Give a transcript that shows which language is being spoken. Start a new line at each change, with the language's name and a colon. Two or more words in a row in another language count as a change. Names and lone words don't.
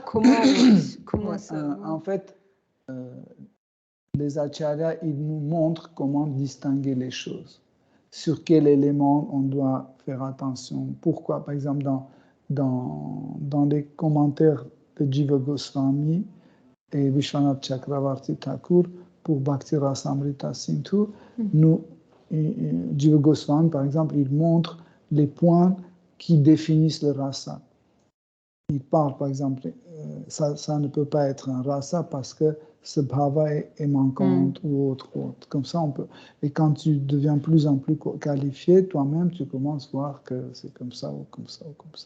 French: Comment ça? En fait, les acharyas, ils nous montrent comment distinguer les choses. Sur quel élément on doit faire attention. Pourquoi, par exemple, dans les commentaires de Jiva Goswami et Vishwanath Chakravarti Thakur pour Bhakti Rasamrita Sindhu, Jiva Goswami, par exemple, il montre les points qui définissent le rasa. Il parle, par exemple, ça ne peut pas être un rasa parce que ce bhava est manquant ou autre. Comme ça, on peut. Et quand tu deviens de plus en plus qualifié, toi-même, tu commences à voir que c'est comme ça ou comme ça ou comme ça.